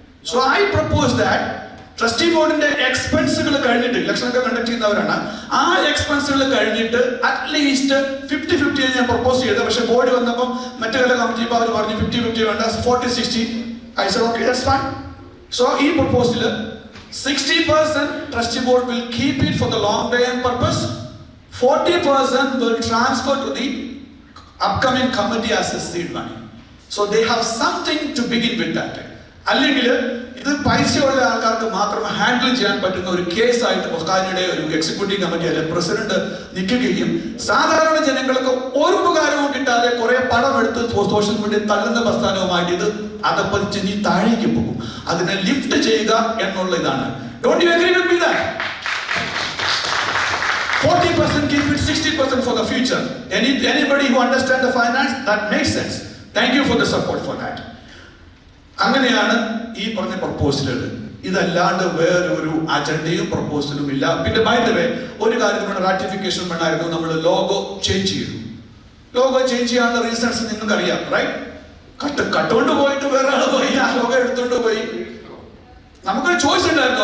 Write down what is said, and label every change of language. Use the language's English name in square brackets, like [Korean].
[English] So I propose that [Malayalam] trustee ബോർഡിന്റെ എക്സ്പെൻസുകൾ കഴിഞ്ഞിട്ട്, election ഒക്കെ കണ്ടക്ട് ചെയ്യുന്നവരാണ്, ആ എക്സ്പെൻസുകൾ കഴിഞ്ഞിട്ട് അറ്റ്ലീസ്റ്റ് 50-50 ഞാൻ പ്രപ്പോസ് ചെയ്തത്. പക്ഷെ ബോർഡ് വന്നപ്പോൾ മറ്റു ചില കമ്മിറ്റി അവർ പറഞ്ഞു 50-50 വേണ്ട, 40-60. [English] I said okay, that's fine. So ഈ proposal 60% trustee board will keep it for the long term purpose, 40% will transfer to the upcoming committee as a seed money. So they have something to begin with that. അല്ലെങ്കിൽ [Malayalam] ഇത് പൈസയുള്ള ആൾക്കാർക്ക് മാത്രം handle ചെയ്യാൻ പറ്റുന്ന ഒരു കേസായിട്ട് ഫൊക്കാനയുടെ ഒരു executive committee അല്ലെ president നിൽക്കുകയും സാധാരണ ജനങ്ങൾക്ക് ഒരു ഉപകാരവും കിട്ടാതെ കുറെ പണം എടുത്ത് സോഷ്യൽ മീഡിയ തള്ളുന്ന പ്രസ്ഥാനവുമായിട്ട് ഇത് അതപ്പതിച്ച് നീ താഴേക്ക് പോകും. അതിനെ ലിഫ്റ്റ് ചെയ്യുക എന്നുള്ള ഇതാണ്. [English] Don't you agree with me that? 40% keep it, 60% for the future. Anybody who understands the finance, that makes sense. Thank you for the support for that. [Malayalam] അങ്ങനെയാണ് ഈ പറഞ്ഞ പ്രപ്പോസലുകൾ. ഇതല്ലാണ്ട് വേറൊരു അജണ്ടയും പ്രപ്പോസലും ഇല്ല. പിന്നെ ബൈ ദ വേ ഒരു കാര്യത്തിനുള്ള റാറ്റിഫിക്കേഷൻ വേണമായിരുന്നു. നമ്മൾ ലോഗോ ചേഞ്ച് ചെയ്തു. ലോഗോ ചേഞ്ച് ചെയ്യാനുള്ള റീസൺസ് നിങ്ങൾക്ക് അറിയാം, റൈറ്റ്? കട്ടുകൊണ്ട് പോയിട്ട് വേറെ ആൾ പോയി ആ ലോഗോ എടുത്തുകൊണ്ട് പോയി. നമുക്കൊരു ചോയ്സ് ഉണ്ടായിരുന്നു.